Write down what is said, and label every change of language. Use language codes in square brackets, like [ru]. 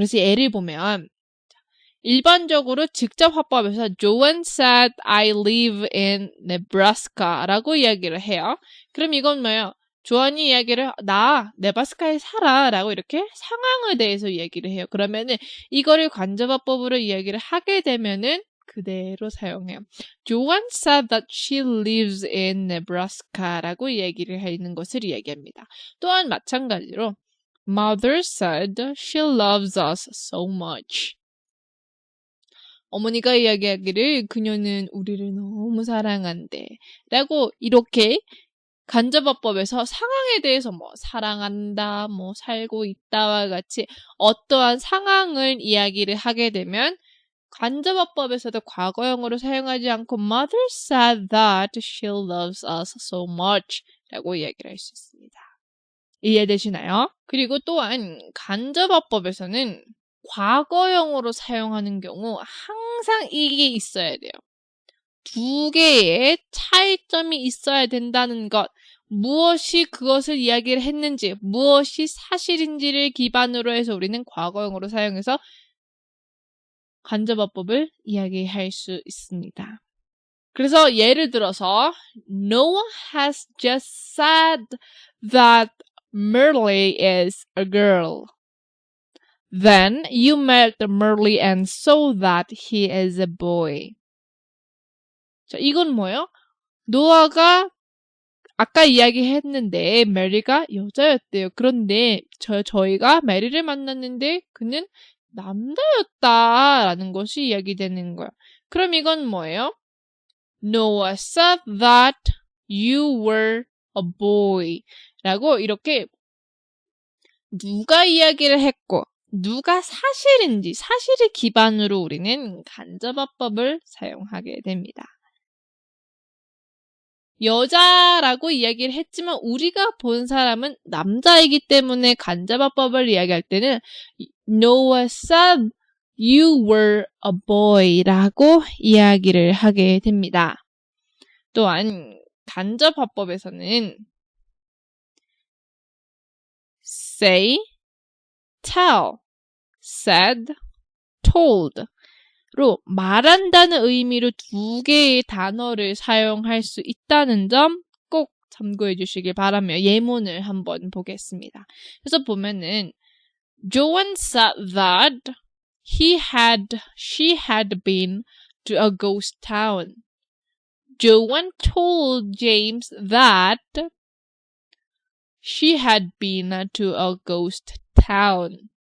[ko] 그래서 예를 보면 일반적으로 직접 화법에서 [en] Joan said I live in Nebraska [ko] 라고 이야기를 해요. 그럼 이건 뭐예요? 조안이 이야기를 나 네바스카에 살아 라고 이렇게 상황에 대해서 이야기를 해요. 그러면은 이거를 간접화법으로 이야기를 하게 되면은 그대로 사용해요. [en] Joan said that she lives in Nebraska [ko] 라고 이야기를 하는 것을 이야기합니다. 또한 마찬가지로 [en] Mother said she loves us so much. [ko] 어머니가 이야기하기를 그녀는 우리를 너무 사랑한대 라고 이렇게 간접어법에서 상황에 대해서 사랑한다, 살고 있다와 같이 어떠한 상황을 이야기를 하게 되면 간접어법에서도 과거형으로 사용하지 않고 [en] Mother said that she loves us so much [ko] 라고 이야기를 할 수 있습니다. 이해되시나요? 그리고 또한 간접어법에서는 과거형으로 사용하는 경우 항상 이게 있어야 돼요. 두 개의 차이점이 있어야 된다는 것, 무엇이 그것을 이야기를 했는지, 무엇이 사실인지를 기반으로 해서 우리는 과거형으로 사용해서 간접어법을 이야기할 수 있습니다. 그래서 예를 들어서 [en] Noah has just said that Merle is a girl. Then you met Merle and saw that he is a boy. [ko] 자, 이건 뭐예요? 노아가 아까 이야기했는데 메리가 여자였대요. 그런데 저희가 메리를 만났는데 그는 남자였다라는 것이 이야기되는 거예요. 그럼 이건 뭐예요? [en] Noah said that you were a boy. [ko] 라고 이렇게 누가 이야기를 했고 누가 사실인지 사실을 기반으로 우리는 간접어법을 사용하게 됩니다. 여자라고 이야기를 했지만 우리가 본 사람은 남자이기 때문에 간접어법을 이야기할 때는 [en] Noah said you were a boy [ko] 라고 이야기를 하게 됩니다. 또한 간접화법에서는 say, tell, said, told 로 말한다는 의미로 두 개의 단어를 사용할 수 있다는 점 꼭 참고해 주시길 바라며 예문을 한번 보겠습니다. 그래서 보면은 [en] Joan said that she had been to a ghost town. Joan told James that she had been to a ghost town.